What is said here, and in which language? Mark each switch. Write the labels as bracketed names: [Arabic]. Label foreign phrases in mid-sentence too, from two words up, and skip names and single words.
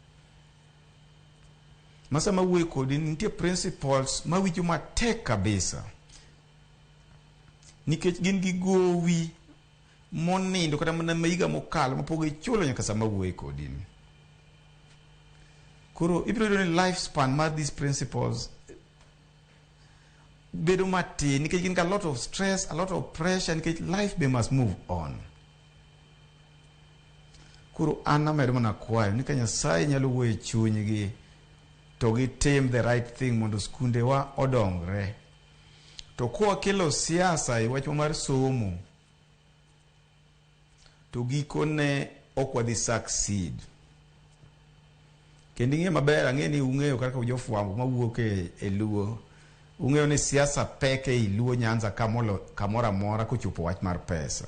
[Luo (Kenya and Tanzania)] Masa mawuoyo kodi nitie principals mawinjo matek kabisa, nikech gin gi gowi monindo kata mana maiga mokalo mapok gichulo nyaka sama wuoyo kodi. Koro ibiro yudo ni lifespan mar [English] these principals [Luo (Kenya and Tanzania)] bedo matin, nikech gin ga [English] a lot of stress, a lot of pressure, [Luo (Kenya and Tanzania)] nikech life be [English] must move on. [Luo (Kenya and Tanzania)] Koro an amedo mana kwayo ni ka Nyasaye nyalo wuoyo e chunygi to gitim [English] the right thing [Luo (Kenya and Tanzania)] mondo skunde wa odongre. To kwa kelo siasa e wach mar somo to gikone ok wadhi succeed. Kendo ing'e maber, ang'e ni ung'eyo kaka jofwambo mawuok e Luo, ung'eyo ni siasa pek e Luo Nyanza kamoro amora kochopo wach mar pesa.